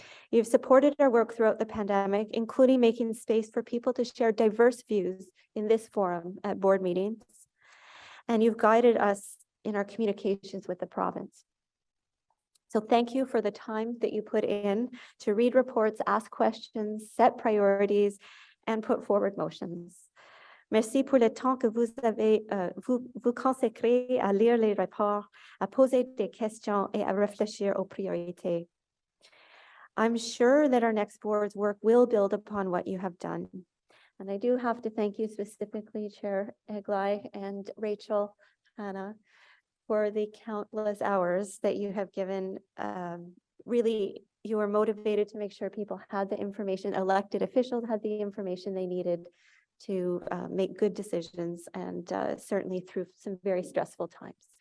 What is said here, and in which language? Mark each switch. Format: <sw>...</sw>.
<en>You've supported our work throughout the pandemic, including making space for people to share diverse views in this forum at board meetings. And you've guided us in our communications with the province. So thank you for the time that you put in to read reports, ask questions, set priorities, and put forward motions.</en> <fr>Merci pour le temps que vous avez vous consacrez à lire les rapports, à poser des questions et à réfléchir aux priorités.</fr> <en>I'm sure that our next board's work will build upon what you have done. And I do have to thank you specifically, Chair Eglai and Rachel, Hannah, for the countless hours that you have given. Really, you were motivated to make sure people had the information, elected officials had the information they needed to make good decisions, and certainly through some very stressful times.</en>